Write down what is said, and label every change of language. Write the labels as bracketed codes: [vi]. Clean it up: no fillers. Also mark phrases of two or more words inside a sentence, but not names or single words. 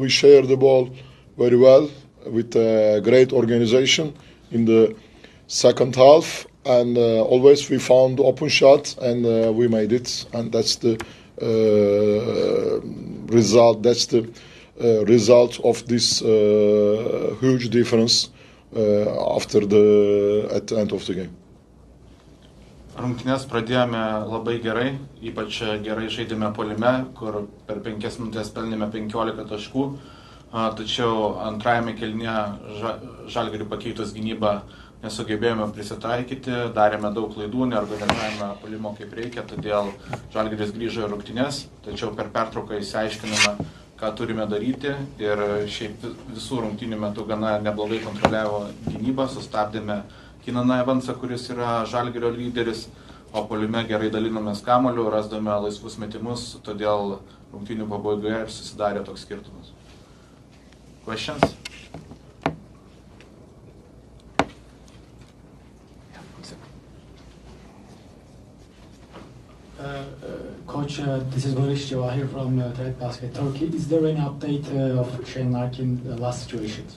[en] We share the ball very well with a great organization in the second half. And always we found open shot, and we made it, and that's the result. That's the result of this huge difference at the end of the game. [lt] Rungtynes pradėjome labai gerai, ypač gerai žaidėme puolime, kur per 5 minutės pelnėme 15 taškų, tačiau antrajame kėlinyje Žalgiriui pakeitus gynybą nesugebėjome prisitaikyti, darėme daug klaidų, neorganizavome puolimo kaip reikia, todėl Žalgiris grįžo į rungtynes, tačiau per pertrauką išsiaiškinome, ką turime daryti, ir šiaip visų rungtynių metu gana neblogai kontroliavo gynybą, sustabdėme Kinaną Evansą, kuris yra Žalgirio lyderis, o puolime gerai dalinomės kamuoliu, rasdome laisvus metimus, todėl rungtynių pabaigoje ir susidarė toks skirtumas. [en] Questions? Coach, this is Barışçı here from Trade Turkey. Is there any update of Şeimininkus in the last situations?